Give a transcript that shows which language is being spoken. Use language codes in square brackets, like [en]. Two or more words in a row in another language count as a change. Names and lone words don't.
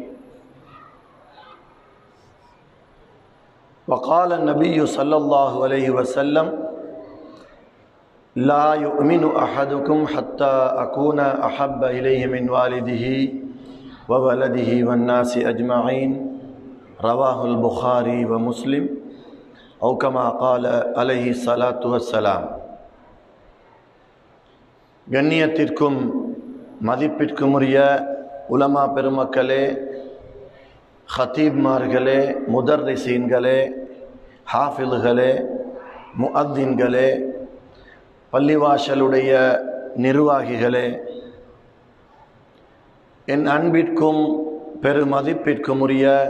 [ar] وقال النبي صلى الله عليه وسلم: لا يؤمن أحدكم حتى أكون أحب إليه من والده وولده والناس أجمعين. رواه البخاري ومسلم أو كما قال عليه الصلاة والسلام. [ta] கண்ணியத்திற்கும் மதிப்பிற்கும் உரிய உலமா பெருமக்களே, ஹத்தீப்மார்களே, முதர்ரிசீன்களே, ஹாஃபில்களே, முஅத்தின்களே, பள்ளிவாசலுடைய நிர்வாகிகளே, என் அன்பிற்கும் பெருமதிப்பிற்கும் உரிய